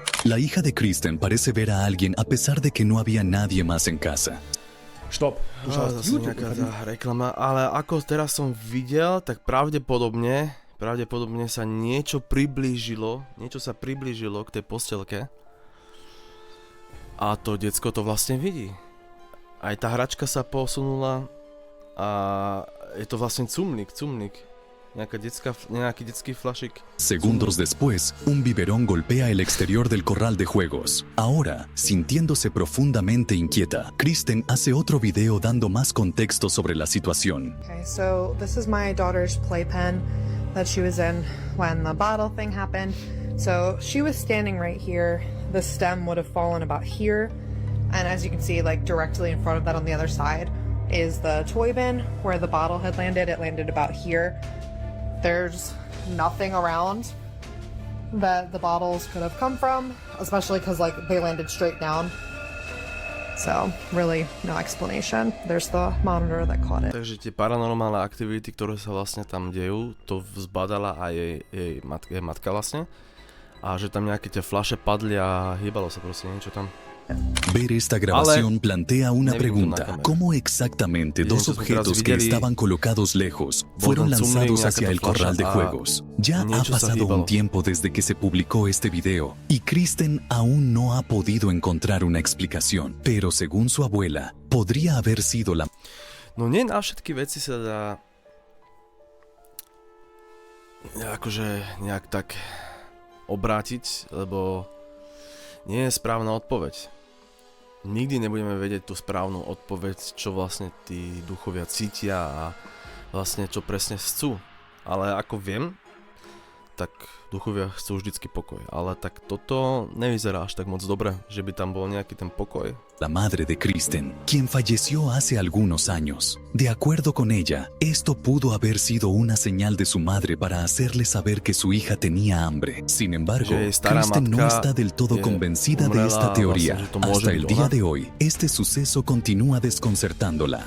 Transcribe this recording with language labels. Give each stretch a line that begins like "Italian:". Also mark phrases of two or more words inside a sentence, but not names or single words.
Spanish: La hija de Kristen parece ver a alguien a pesar de que no había nadie más en casa.
German: Stop. Du schaust
Slovak: Zase YouTube. nejaká tá reklama, ale ako teraz som videl, tak pravdepodobne sa niečo sa priblížilo k tej postelke. A to decko to vlastne vidí. Aj tá hračka sa posunula a je to vlastne cumník. Nejaký detský flašik.
Spanish: Segundos después, un biberón golpea el exterior del corral de juegos. Ahora, sintiéndose profundamente inquieta, Kristen hace otro video dando más contexto sobre la situación.
English: Okay, so this is my daughter's playpen that she was in when the bottle thing happened. So she was standing right here. The stem would have fallen about here. And as you can see, like directly in front of that on the other side is the toy bin where the bottle had landed. It landed about here. There's nothing around that the bottles could have come from, especially because like they landed straight down. So really no explanation. There's the monitor that caught it.
Slovak: Takže tie paranormálne aktivity, ktoré sa vlastne tam dejú, to zbadala aj jej matka vlastne. A že tam nejaké tie fľaše padli a hýbalo sa proste niečo tam.
Spanish: Ver esta grabación plantea una pregunta. ¿Cómo exactamente dos objetos que estaban colocados lejos fueron lanzados hacia el corral de juegos? Ya ha pasado un tiempo desde que se publicó este video y Kristen aún no ha podido encontrar una explicación. Pero según su abuela, podría haber sido la...
Slovak: No nie na všetky veci sa dá akože nejak tak obrátiť, lebo nie je správna odpoveď. Nikdy nebudeme vedieť tú správnu odpoveď, čo vlastne tí duchovia cítia a vlastne čo presne chcú. Ale ako viem, tak duchovia chcú vždycky pokoj. Ale tak toto nevyzerá až tak moc dobre, že by tam bol nejaký ten pokoj.
Spanish: La madre de Kristen, quien falleció hace algunos años. De acuerdo con ella, esto pudo haber sido una señal de su madre para hacerle saber que su hija tenía hambre. Sin embargo, Kristen no está del todo convencida de esta teoría. Hasta el día de hoy, este suceso continúa desconcertándola.